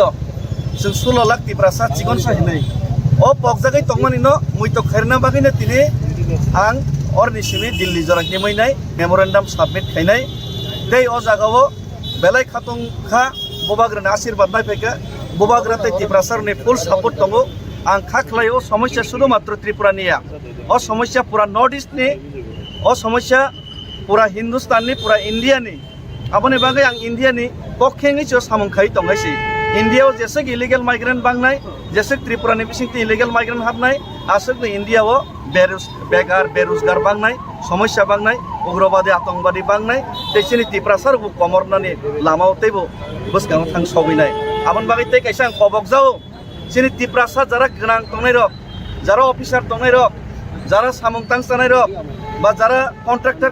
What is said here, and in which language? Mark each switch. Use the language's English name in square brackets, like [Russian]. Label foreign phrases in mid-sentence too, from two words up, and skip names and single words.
[Kok Borok] जों 16 लाख तिप्रासा चिगनसा हिनै ओ पगजागै तंमानि न मुइतो खायरना बागैनो तिनि आं अरनिसिमि दिल्ली जरा केमैनाय [English] memorandum submit [Kok Borok] खायनाय दै अ जागावो बेलाय खातंखा बोबाग्रानि आशीर्बाद नायफैखा बोबाग्राते तिप्रासारनि [English] full support [Kok Borok] दङो आं खाख्लायो समस्या शुद्ध मात्र त्रिपुरानिया अ समस्या पूरा नॉर्थ ईस्टनि अ समस्या पूरा हिंदुस्ताननि पूरा इंडियानि आबनि बागै आं इंडियानि पक्षेङै सामंखाय दंगायसि इंडियाव जेसे [English] illegal migrant [Kok Borok] बांनाय जेसे त्रिपुरानि बिसिंति [English] illegal migrant [Kok Borok] हाबनाय आसोग इंडियाव बेगार बेरोजगार बांनाय समस्या बांनाय उग्रवादी आतंकवादी बांनाय तेसिनि तिप्रासार कमरनानि लामाव तैबो बसगाव थां सौबैनाय आबन बागै तै कैसा आं खबक जाओ सिनि तिप्रासा जरा गनां तंनाय रक जरा अफिसार तंनाय रक जरा सामंतां जानाय रक बा जरा कन्ट्राक्टर